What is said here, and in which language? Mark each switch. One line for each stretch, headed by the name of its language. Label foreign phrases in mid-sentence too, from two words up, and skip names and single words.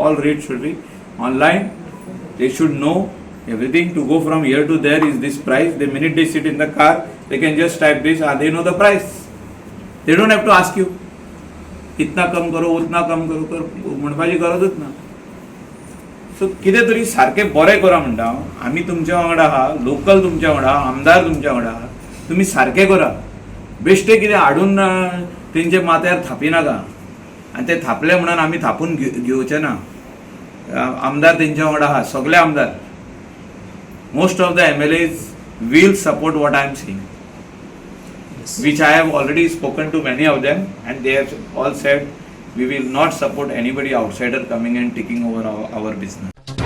English: All rates should be online. They should know everything. To go from here to there is this price. The minute they sit in the car, they can just type this. They know the price. They don't have to ask you.
Hindi: इतना कम करो, उतना कम करो,
Konkani: तर म्हणपाची गरजच ना. सो कितें तरी सारकें बरें करा म्हणटा हांव. आमी तुमच्या वांगडा आहा, लोकल तुमच्या वांगडा आहा, आमदार तुमच्या वांगडा आहा. तुमी सारकें करा. बेश्टे कितें हाडून तेंचे माथ्यार थापी नाका. आनी ते थापले म्हणून आमी थापून घेवचे ना. आमदार तेंच्या वांगडा आहा, सगळे आमदार.
English: most of the MLAs will support what I am saying. Which I have already spoken to many of them, and they have all said we will not support anybody outsider coming and taking over our business.